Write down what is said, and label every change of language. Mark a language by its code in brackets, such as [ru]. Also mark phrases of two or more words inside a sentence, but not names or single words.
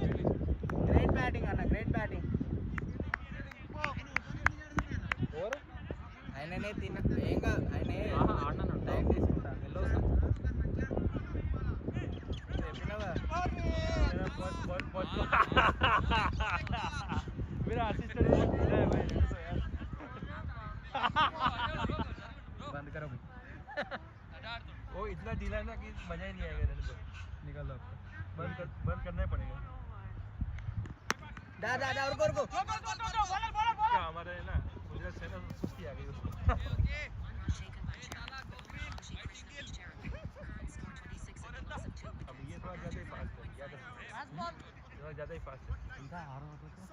[te] ఆయననే తిన్న ఏం కాదు, ఆయనే ఆడినాను టైం తీసుకుంటాను. వెళ్ళొస్తాను. చెప్పినావా? [hi] मेरा असिस्टेंट बंद करो भाई. वो इतना ढीला है ना कि मजा ही नहीं आएगा रहने को. निकाल दो. बंद करना ही पड़ेगा. दा उनको क्या हमारे ना गुजरात से ना सुस्ती आ गई उसको. अब ये थोड़ा ज़्यादा ही फास्ट है, थोड़ा ज़्यादा ही फास्ट है. [te] ఇంకా 6 ఓవర్లు.